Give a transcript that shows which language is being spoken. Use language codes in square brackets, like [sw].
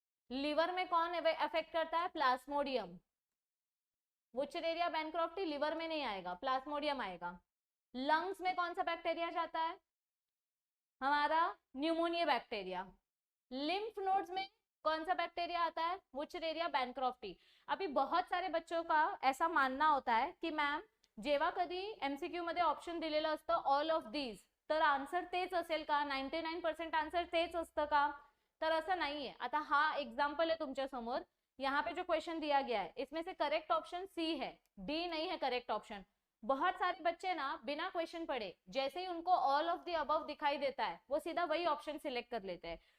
[hi] Liver में कौन affect करता है? प्लाज्मोडियम। वुचरेरिया बैनक्रॉफ्टी लिवर में नहीं आएगा, प्लाज्मोडियम आएगा। लंग्स में कौन सा बैक्टीरिया जाता है? हमारा न्यूमोनिया बैक्टीरिया। लिम्फ नोड्स में कौन सा बैक्टीरिया आता है? Wuchereria bancrofti. अभी बहुत सारे बच्चों का ऐसा मानना होता है कि मैम [mr] जेव्हा कधी एमसीक्यू मध्ये ऑप्शन दिलेलं असतं ऑल ऑफ दीज, तर आन्सर तेच असेल का? 99% आन्सर तेच असतं का? तर असं नाहीये। आता हा एग्जाम्पल [hi] है [mr] तुमच्या समोर, [hi] यहाँ पे जो क्वेश्चन दिया गया है इसमें से करेक्ट ऑप्शन सी है, डी नहीं है करेक्ट ऑप्शन। बहुत सारे बच्चे ना बिना क्वेश्चन पढ़े जैसे ही उनको ऑल ऑफ द अबव दिखाई देता है वो सीधा वही ऑप्शन सिलेक्ट कर लेते हैं।